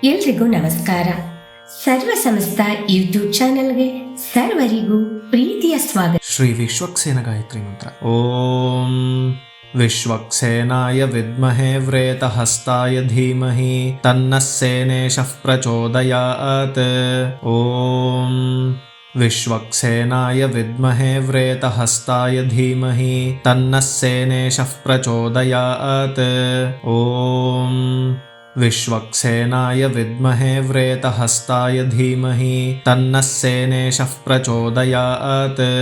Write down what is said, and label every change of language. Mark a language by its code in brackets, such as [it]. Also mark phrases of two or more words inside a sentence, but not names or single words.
[kn] ಎಲ್ರಿಗೂ ನಮಸ್ಕಾರ. ಸರ್ವ ಸಮಸ್ತ ಯೂಟ್ಯೂಬ್ ಚಾನೆಲ್ಗೆ ಸರ್ವರಿಗೂ ಪ್ರೀತಿಯ ಸ್ವಾಗತ. [sa] ಶ್ರೀ ವಿಶ್ವಕ್ಸೇನ ಗಾಯತ್ರಿ ಮಂತ್ರ. ಓಂ ವಿಶ್ವಕ್ಸೇನಾಯ ವಿದ್ಮಹೇ ವ್ರೇತಹಸ್ತಾಯ ಧೀಮಹಿ ತನ್ನಃ ಸೇನೇಶಃ ಪ್ರಚೋದಯಾತ್. ಓಂ ವಿಶ್ವಕ್ಸೇನಾಯ ವಿದ್ಮಹೇ ವ್ರೇತಹಸ್ತಾಯ ಧೀಮಹಿ ತನ್ನಃ ಸೇನೇಶಃ ಪ್ರಚೋದಯಾತ್. ಓಂ ವಿಶ್ವಕ್ಸೇನಾಯ ವಿದ್ಮಹೇ ವ್ರೇತಹಸ್ತಾಯ ಧೀಮಹಿ ತನ್ನಃ ಸೇನೇಶಃ ಪ್ರಚೋದಯಾತ್.